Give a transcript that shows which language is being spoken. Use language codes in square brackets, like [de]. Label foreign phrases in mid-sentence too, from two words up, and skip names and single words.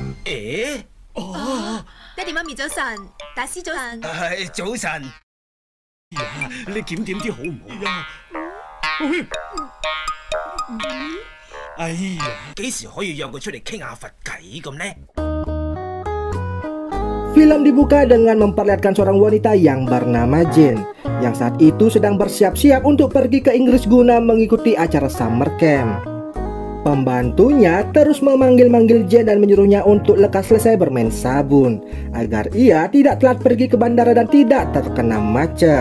[yue] 爹哋媽咪早晨，大師早晨。早晨。你檢點啲好唔好呀？哎呀，幾時可以約佢出嚟傾下佛偈咁呢 [id] ？Film dibuka dengan memperlihatkan seorang wanita yang bernama Jane yang saat itu sedang bersiap-siap untuk pergi ke Inggris guna mengikuti acara [en] summer camp. [id] Pembantunya terus memanggil-manggil Jane dan menyuruhnya untuk lekas selesai bermain sabun agar ia tidak telat pergi ke bandara dan tidak terkena macet.